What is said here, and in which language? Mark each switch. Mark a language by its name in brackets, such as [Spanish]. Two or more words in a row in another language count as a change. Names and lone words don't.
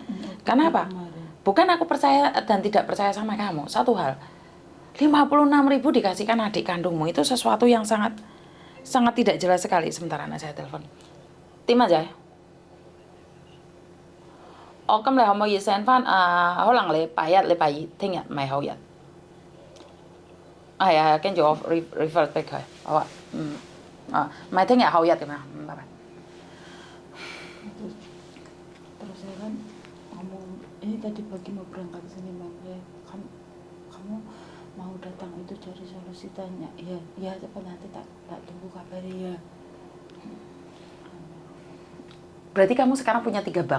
[Indonesian] Karena apa? Bukan aku percaya dan tidak percaya sama kamu. Satu hal, 56.000 dikasihkan adik kandungmu itu sesuatu yang sangat tidak jelas sekali. Sebentar anak saya telepon. Tim aja ya. [Cantonese] Ở 今日可唔可以 send 翻可能禮拜一、禮拜二、聽日唔係後日。係啊，跟住我 refer 俾佢。好啊，唔係聽日後日咁樣。拜拜。 [Indonesian] Terus saya kan ngomong, ini tadi pagi mau berangkat ke sini, kamu mau datang itu cari solusi, tanya ya cepat, nanti tak tunggu kabarnya ya. Berarti kamu sekarang punya 3 bank?